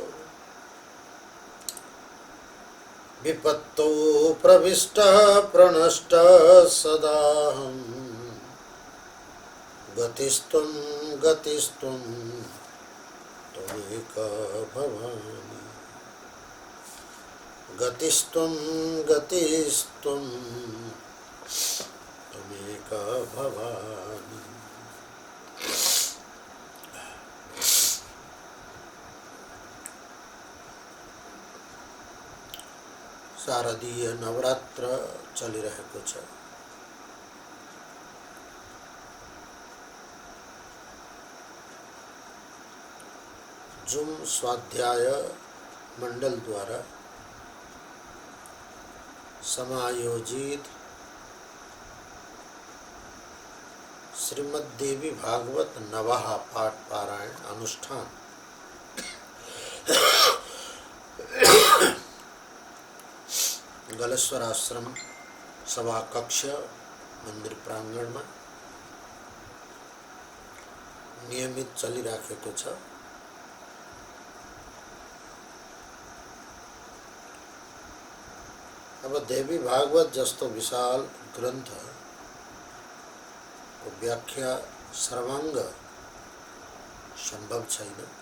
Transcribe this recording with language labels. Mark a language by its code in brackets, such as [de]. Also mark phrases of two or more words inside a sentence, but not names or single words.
[sa] विपत्तौ प्रविष्टः प्रणष्टः सदाहं गतिस्त्वं गतिस्त्वं त्वमेका भवानि गतिस्त्वं गतिस्त्वं त्वमेका भवानि। [ne] शारदीय नवरात्र चली रहेको छ। जुम स्वाध्याय मंडल द्वारा समायोजित श्रीमद्देवी भागवत नवः पाठ पारायण अनुष्ठान गलेश्वर आश्रम सभा कक्ष मंदिर प्रांगण में नियमित चली राखेको छ। अब देवी भागवत जस्तो विशाल ग्रन्थ को व्याख्या सर्वांग संभव छैन।